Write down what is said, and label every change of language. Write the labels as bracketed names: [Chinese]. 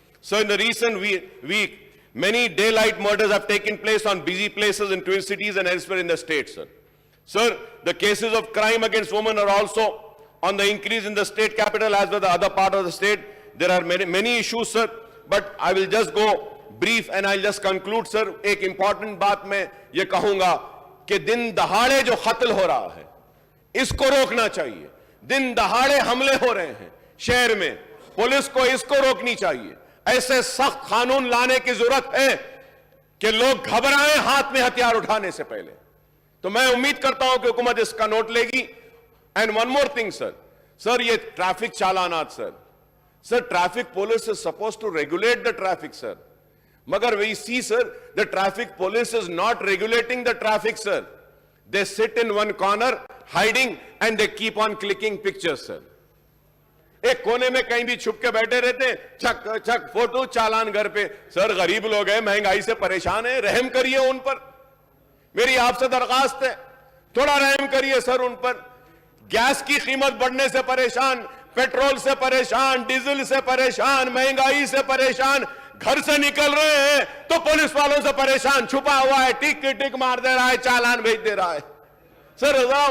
[English] So in the recent week, many daylight murders have taken place on busy places in Twin Cities and elsewhere in the state, sir. Sir, the cases of crime against women are also on the increase in the state capital as well as the other part of the state. There are many issues, sir, but I will just go brief and I'll just conclude, sir. [Hindi] एक important बात मैं ये कहूंगा कि दिन दहाड़े जो कत्ल हो रहा है, इसको रोकना चाहिए। दिन दहाड़े हमले हो रहे हैं शहर में, पुलिस को इसको रोकनी चाहिए। ऐसे सख्त कानून लाने की जरूरत है कि लोग घबराएं हाथ में हथियार उठाने से पहले। तो मैं उम्मीद करता हूं कि हुकूमत इसका नोट लेगी। [English] And one more thing, sir, ये traffic चालानात, sir, traffic police is suppose to regulate the traffic, sir, मगर we see, sir, the traffic police is not regulating the traffic, sir. They sit in one corner, hiding, and they keep on clicking pictures, sir. [Hindi] एक कोने में कहीं भी छुप के बैठे रहते हैं, छक छक फोटो, चालान घर पे। सर, गरीब लोग हैं, महंगाई से परेशान हैं, रहम करिए उन पर। मेरी आपसे दरखास्त है, थोड़ा रहम करिए सर उन पर। गैस की कीमत बढ़ने से परेशान, पेट्रोल से परेशान, डीजल से परेशान, महंगाई से परेशान, घर से निकल रहे हैं तो पुलिस वालों से परेशान, छुपा हुआ है, टिक टिक मार दे रहा है, चालान भेज दे रहा है, सर।